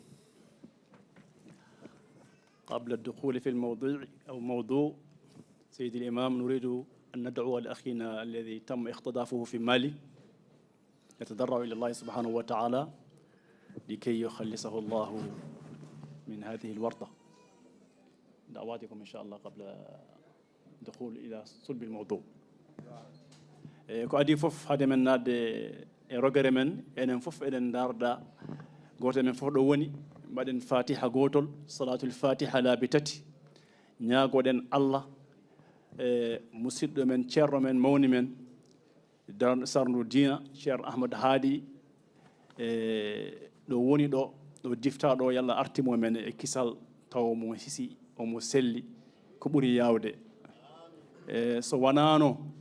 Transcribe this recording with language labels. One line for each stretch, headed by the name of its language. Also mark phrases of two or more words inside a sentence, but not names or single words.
Arabic: قبل الدخول في موضوع سيد الإمام نريد أن ندعو لأخينا الذي تم اختطافه في مالي يتضرع إلى الله سبحانه وتعالى لكي يخلصه الله من هذه الورطة. دعواتكم إن شاء الله قبل الدخول إلى صلب الموضوع.
Fula: ko adi fof hade men nadde e rogere men enen fof eɗen darda goto men fof ɗo woni mbaɗen fatiha gotol
Arabic: صلاة الفاتحة
Fula: laabi tati ñaagoɗen allah e musidɗo men ceerno men mawni men sarndu dina ceerno ahmadou haadi e ɗo woni ɗo difta ɗo yalla artimo men e kisal taw mo hisi omo selli ko ɓuri yawde e so wonano